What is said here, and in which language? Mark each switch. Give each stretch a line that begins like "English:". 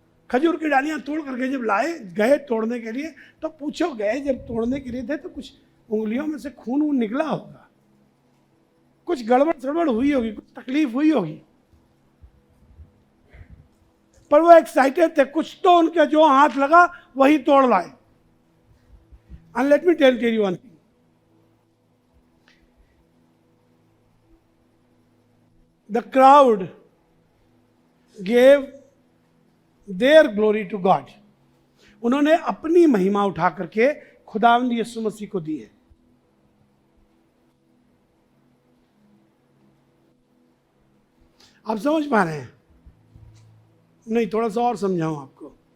Hindi: खजूर की डालियां तोड़ करके जब लाए, गए तोड़ने के लिए, तो पूछो गए जब तोड़ने के लिए थे तो कुछ उंगलियों में से खून वून निकला होगा, कुछ गड़बड़ सड़बड़ हुई होगी, कुछ तकलीफ हुई होगी, पर वो एक्साइटेड थे, कुछ तो उनके जो हाथ लगा वही तोड़ लाए।
English: And let me tell you one thing. The crowd gave their glory to God.
Hindi: उन्होंने अपनी महिमा उठा करके खुदावंद यीशु मसीह को दी है। आप समझ पा रहे हैं? नहीं, थोड़ा सा और समझाऊं आपको।